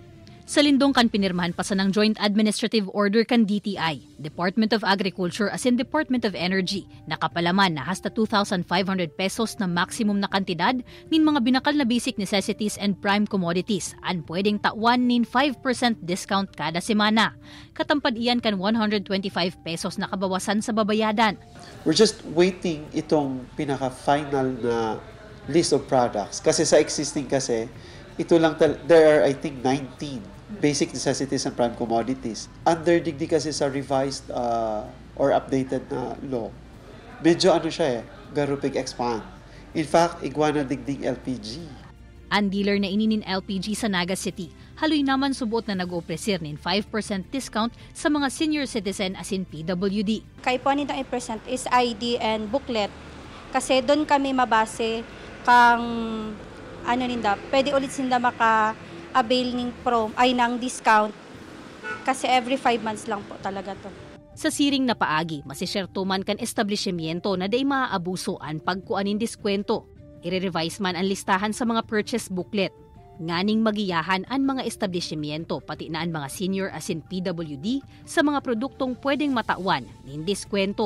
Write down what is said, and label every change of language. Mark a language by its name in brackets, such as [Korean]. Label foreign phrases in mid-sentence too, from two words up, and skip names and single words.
[Bikol] Sa lindong kan pinirmahan pa sa ng Joint Administrative Order kan DTI, Department of Agriculture asin Department of Energy, nakapalaman na hasta 2,500 pesos na maximum na kantidad nin mga binakal na [English] basic necessities and prime commodities [Bikol] an pwedeng tawan nin 5% discount kada semana. Katampad iyan kan 125 pesos na kabawasan sa babayadan. [English] We're just waiting [Filipino] itong pinaka-final na [English] list of products. [Filipino] Kasi sa existing kasi, ito lang, [English] there are I think 19 basic necessities and prime commodities. [Bikol] Under digdi kasi sa [English] revised or updated [Bikol] na law, medyo siya garupig expand. In fact, igwana digding LPG. Ang dealer na ininin LPG sa Naga City, haloy naman subot na nag-opresir nin 5% discount sa mga senior citizen asin PWD. Kay po nito i-present is [English] ID and booklet [Bikol] kasi doon kami mabase kang pwede ulit sinda maka-avail ng discount kasi every 5 months lang po talaga to. Sa siring na paagi, masisyerto man kan establishmento na day maaabuso ang pagkuanin diskwento. I-revise man ang listahan sa mga [English] purchase booklet. [Bikol] Nganing magiyahan ang mga establishmento pati na ang mga senior asin PWD sa mga produktong pwedeng matawan nin diskwento.